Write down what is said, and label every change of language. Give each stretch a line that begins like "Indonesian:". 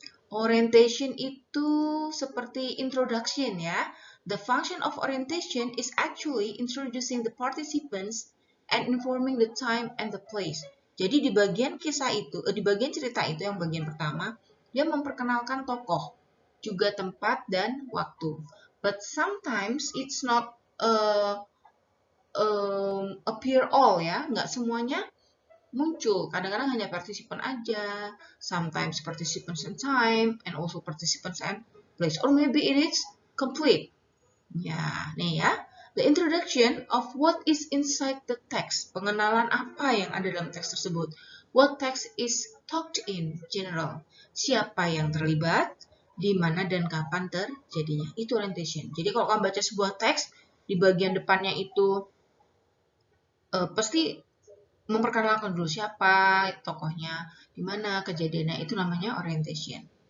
Indonesian: Orientation itu seperti introduction ya.
English: The function of orientation is actually introducing the participants and informing the time and the place.
Indonesian: Jadi di bagian kisah itu, di bagian cerita itu yang bagian pertama, dia memperkenalkan tokoh, juga tempat dan waktu.
English: But sometimes it's not appear all ya,
Indonesian: nggak semuanya muncul. Kadang-kadang hanya participan aja,
English: sometimes participants and time, and also participants and place. Or maybe it is complete.
Indonesian: Ya, nih ya.
English: The introduction of what is inside the text.
Indonesian: Pengenalan apa yang ada dalam teks tersebut.
English: What text is talked in general.
Indonesian: Siapa yang terlibat, di mana dan kapan terjadinya. Itu orientation. Jadi kalau kamu baca sebuah teks, di bagian depannya itu pasti memperkenalkan dulu siapa tokohnya, di mana kejadiannya, itu namanya orientation.